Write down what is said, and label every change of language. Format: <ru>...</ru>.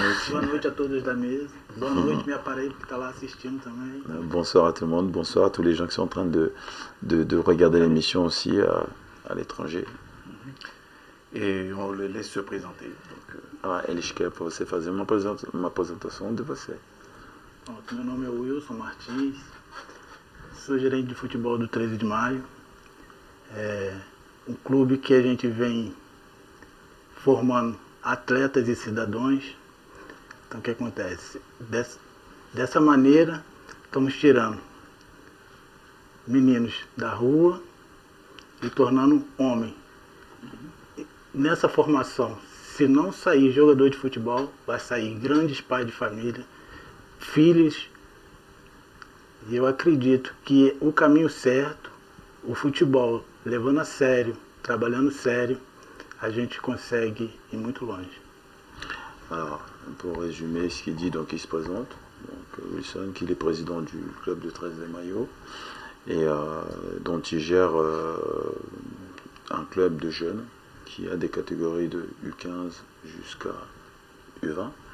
<pt>Boa noite a todos da mesa. Boa noite, minha parede que está lá assistindo também.</pt> <fr>Bonsoir à tout le monde. Bonsoir à tous les gens qui sont en train de regarder l'émission aussi à l'étranger. Et on le laisse se présenter.</fr> <pt>Eles querem para você fazer uma apresentação de você. Meu nome é Wilson Martins. Sou gerente de futebol do 13 de Maio. É um clube que a gente vem formando atletas e cidadãos. Então o que acontece? Dessa maneira estamos tirando meninos da rua e tornando homem. Nessa formação, se não sair jogador de futebol, vai sair grandes pais de família, filhos. E eu acredito que o caminho certo, o futebol, levando a sério, trabalhando sério, a gente consegue ir muito longe.</pt> <fr>Alors, pour résumer ce qu'il dit, donc il se présente. donc Wilson, qui est président du club de 13 des maillots, et dont il gère un club de jeunes qui a des catégories de U15 jusqu'à U20.</fr>